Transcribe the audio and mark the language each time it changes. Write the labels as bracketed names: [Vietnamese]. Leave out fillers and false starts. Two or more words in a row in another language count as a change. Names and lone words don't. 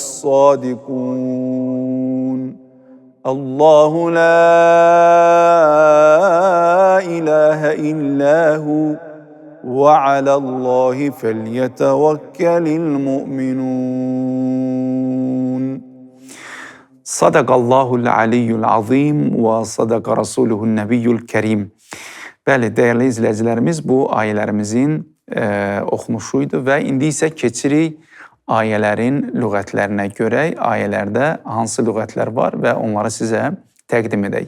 [Arabic] الصادقون الله لا إله إلا هو وعلى الله فليتوكل المؤمنون صدق الله العلي العظيم وصدق رسوله النبي الكريم. [Azerbaijani] Bəli, dəyərli izləyicilərimiz, bu ayələrimizin oxunuşuydu və indi isə keçirik ayələrin lüğətlərinə görə. Ayələrdə hansı lüğətlər var və onları sizə təqdim edək.